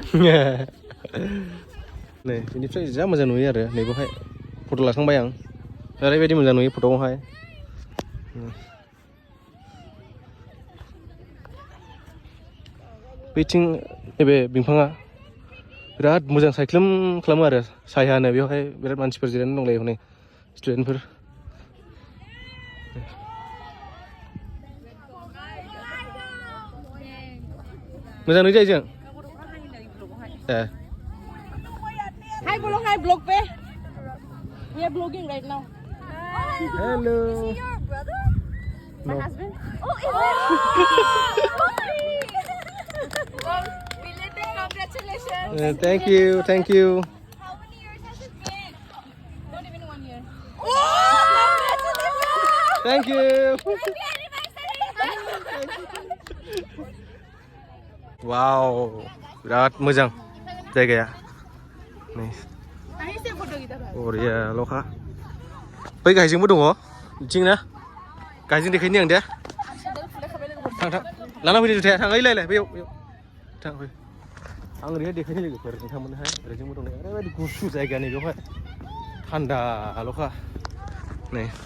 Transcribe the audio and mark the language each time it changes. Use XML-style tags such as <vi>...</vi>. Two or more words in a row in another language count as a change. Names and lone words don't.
<brx>नै बेनिफ्राय जा मोजां नुयो आरो नैबेवहाय फट' लाखांबाय आं ओरैबायदि मोजां नुयो फट'आवहाय बैथिं नैबे बिफाङा बिराद मोजां सायख्लुम खालामो आरो सायहानो बेवहाय बिराद मानसिफोर जिरायनानै दंलायो हनै स्टुडेन्टफोर मोजां नुयो जायो जों</brx> <en>Hi vlog pe we are vlogging right now hello Is he your brother? my husband Oh, belated congratulations. thank you How many years has it been? not even 1 year Oh, congratulations. thank you Happy anniversary.</en> <brx>wow biराद मोजां जायगाया नै बरिया ल'खा बै गाहायजोंबो दङ बिथिं ना गाहायजों देखायनि आं दे थां लाना फैदो जुथाया थां ओइलाय बैयाव थां फै आं ओरैहाय देखायनो लोगोफोर नोंथांमोनहाय ओरैजोंबो दं ओरैबायदि गुसु जायगा नै बेवहाय थान्दा ल'खा नै</brx>